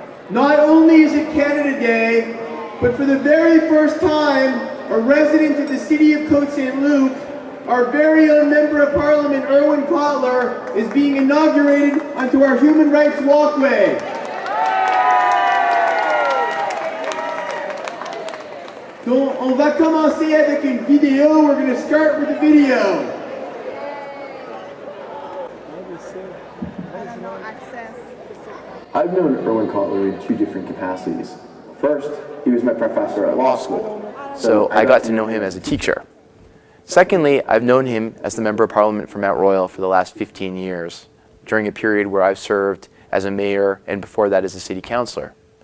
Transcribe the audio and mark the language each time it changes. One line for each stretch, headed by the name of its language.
English: Not only is it Canada Day, but for the very first time, a resident of the City of Côte Saint-Luc, our very own Member of Parliament, Irwin Cotler, is being inaugurated onto our Human Rights Walkway.
French: Donc, on va commencer avec une vidéo.
English: We're going to start with the video. I've known Irwin Cotler in two different capacities. First, he was my professor at law school, so I got to know him as a teacher. Secondly, I've known him as the Member of Parliament for Mount Royal for the last 15 years, during a period where I've served as a mayor and before that as a city councillor.